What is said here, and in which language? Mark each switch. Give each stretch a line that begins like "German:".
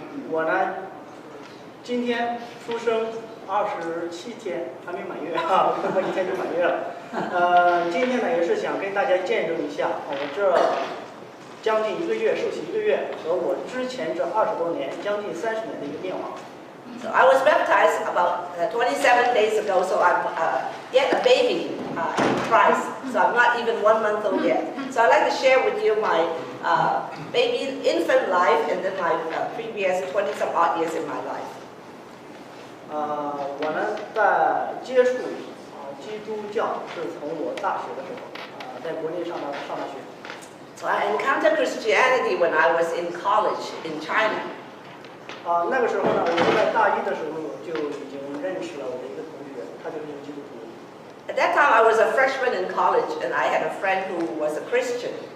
Chinese: 我呢，今天出生27天，还没满月啊，不过1天就满月了。今天呢也是想跟大家见证一下，我这将近1个月受洗1个月和我之前这20多年，将近30年的一个变化。
English: So I was baptized about 27 days ago, so I'm yet a baby in Christ. So I'm not even 1 month old yet. So I'd like to share with you my baby infant life and then my previous 20-some odd years in my life.
Chinese: 我呢在接触基督教是从我大学的时候，在国内上大学。
English: So I encountered Christianity when I was in college in China.
Chinese: 那个时候呢，我在大一的时候就已经认识了我的一个同学，他就是一个基督徒。
English: At that time, I was a freshman in college, and I had a friend who was a Christian.